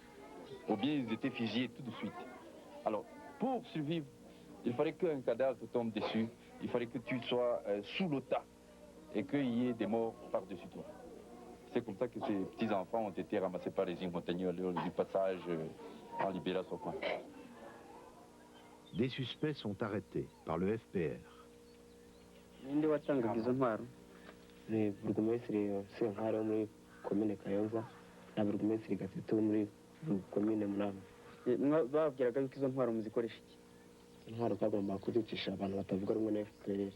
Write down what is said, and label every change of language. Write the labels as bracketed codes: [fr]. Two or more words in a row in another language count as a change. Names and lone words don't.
[fr] Ou bien ils étaient fusillés tout de suite. Alors, pour survivre, il fallait qu'un cadavre te tombe dessus, il fallait que tu sois sous le tas et qu'il y ait des morts par-dessus toi. C'est comme ça que ces petits-enfants ont été ramassés par les îles montagneux lors du passage en Libération-Socoin. Des suspects sont arrêtés par le FPR. [rw] ninde watangaga izo ntwaro ni burugumesitiri Sentwari wo muri komine Kayonza na burugumesitiri Gatete wo muri komine Munama. Bababwiraga yuko izo ntwaro muzikoresha iki? Intwaro twagombaga kuzicisha abantu batavuga rumwe na FPR.